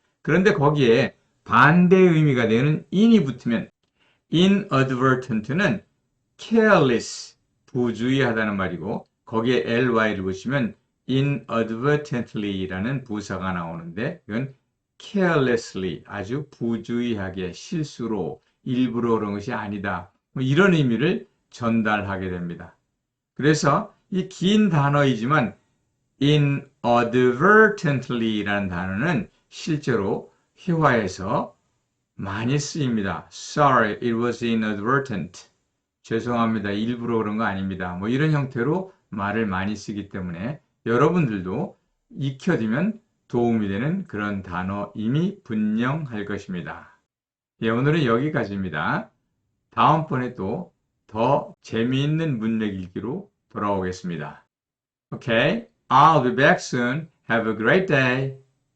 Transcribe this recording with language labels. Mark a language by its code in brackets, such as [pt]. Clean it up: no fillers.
[ko] 그런데 거기에 반대의 의미가 되는 in이 붙으면 inadvertent는 careless, 부주의하다는 말이고 거기에 ly를 붙이면 inadvertently라는 부사가 나오는데 이건 carelessly, 아주 부주의하게, 실수로, 일부러 그런 것이 아니다. 이런 의미를 전달하게 됩니다. 그래서 이 긴 단어이지만 inadvertently라는 단어는 실제로 회화에서 많이 쓰입니다. [en] Sorry, it was inadvertent. [ko] 죄송합니다. 일부러 그런 거 아닙니다. 뭐 이런 형태로 말을 많이 쓰기 때문에 여러분들도 익혀두면 도움이 되는 그런 단어임이 분명할 것입니다. 예, 오늘은 여기까지입니다. 다음번에 또 더 재미있는 문맥 읽기로 돌아오겠습니다. [en] Okay, I'll be back soon. Have a great day.